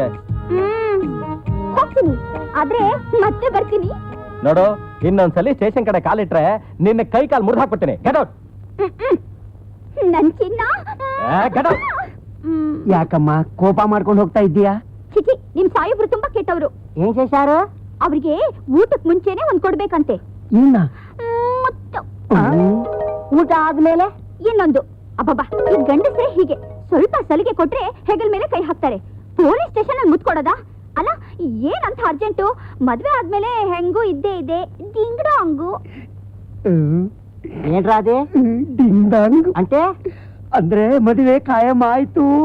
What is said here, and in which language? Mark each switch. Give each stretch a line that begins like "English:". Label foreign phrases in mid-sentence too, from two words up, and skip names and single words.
Kannada: ಹೋಗ್ತೀನಿ, ಆದ್ರೆ ಮತ್ತೆ ಬರ್ತೀನಿ. ನೋಡು, ಇನ್ನೊಂದ್ಸಲಿ ಸ್ಟೇಷನ್ ಕಡೆ ಕಾಲಿಟ್ರೆ ನಿನ್ನ ಕೈ ಕಾಲ್ ಮುರಿದು ಹಾಕ್ಬಿಡ್ತೀನಿ.
English: get out.
Kannada: ನನ್ ಚಿನ್ನ.
English: get out.
Kannada: ಯಾಕಮ್ಮ ಕೋಪ ಮಾಡ್ಕೊಂಡು ಹೋಗ್ತಾ ಇದ್ದೀಯಾ? ಚಿಚಿ, ನಿಮ್ ಸಾಯಿಬ್ರು ತುಂಬಾ ಕೆಟ್ಟವ್ರು.
Telugu: ఏం చేశారు?
Kannada: ಅವ್ರಿಗೆ ಊಟಕ್ ಮುಂಚೆನೆ ಒಂದ್ ಕೊಡ್ಬೇಕಂತೆ. ಇನ್ನ ಮತ್ತು ಊಟ ಆದ್ಮೇಲೆ ಇನ್ನೊಂದು. ಅಬ್ಬಬ್ಬಾ, ಈ ಗಂಡಸ್ರೆ ಹೀಗೆ ಸ್ವಲ್ಪ ಸಲಿಗೆ ಕೊಟ್ರೆ ಹೆಗಲ್ ಮೇಲೆ ಕೈ ಹಾಕ್ತಾರೆ.
English: police station
Kannada: ಅಲ್ಲಿ ಮುತ್ಕೊಡೋದಾ? ಅಲ್ಲ, ಏನಂತ ಅರ್ಜೆಂಟು? ಮದ್ವೆ ಆದ್ಮೇಲೆ ಹೆಂಗೂ ಇದ್ದೇ ಇದೆ ಡಿಂಗ್ಡಾಂಗು.
Telugu: ఏంట్రా అది?
Kannada: ಡಿಂಗ್
Telugu: అంటే
Kannada: ಅಂದ್ರೆ ಮದುವೆ ಕಾಯಂ ಆಯ್ತು.